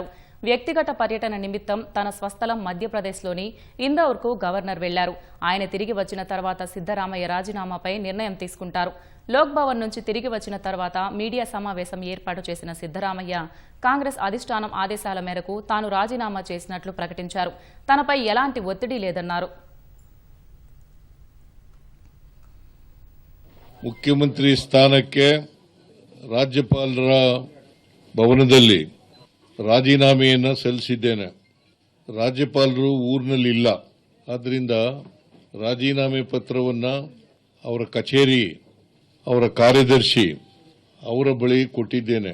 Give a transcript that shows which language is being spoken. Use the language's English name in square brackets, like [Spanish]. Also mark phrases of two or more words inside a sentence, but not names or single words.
[Telugu] వ్యక్తిగత పర్యటన నిమిత్తం తన స్వస్థలం మధ్యప్రదేశ్లోని ఇందౌర్కు గవర్నర్ వెళ్లారు. ఆయన తిరిగి వచ్చిన తర్వాత సిద్దరామయ్య రాజీనామాపై నిర్ణయం తీసుకుంటారు. లోక్ భవన్ నుంచి తిరిగి వచ్చిన తర్వాత మీడియా సమావేశం ఏర్పాటు చేసిన సిద్దరామయ్య కాంగ్రెస్ అధిష్టానం ఆదేశాల మేరకు తాను రాజీనామా చేసినట్లు ప్రకటించారు. తనపై ఎలాంటి ఒత్తిడి లేదన్నారు. [Kannada] ಮುಖ್ಯಮಂತ್ರಿ ಸ್ಥಾನಕ್ಕೆ ರಾಜ್ಯಪಾಲರ ಭವನದಲ್ಲಿ ರಾಜೀನಾಮೆಯನ್ನು ಸಲ್ಲಿಸಿದ್ದೇನೆ. ರಾಜ್ಯಪಾಲರು ಊರಿನಲ್ಲಿಲ್ಲ. ಆದ್ದರಿಂದ ರಾಜೀನಾಮೆ ಪತ್ರವನ್ನು ಅವರ ಕಚೇರಿ, ಅವರ ಕಾರ್ಯದರ್ಶಿ ಅವರ ಬಳಿ ಕೊಟ್ಟಿದ್ದೇನೆ.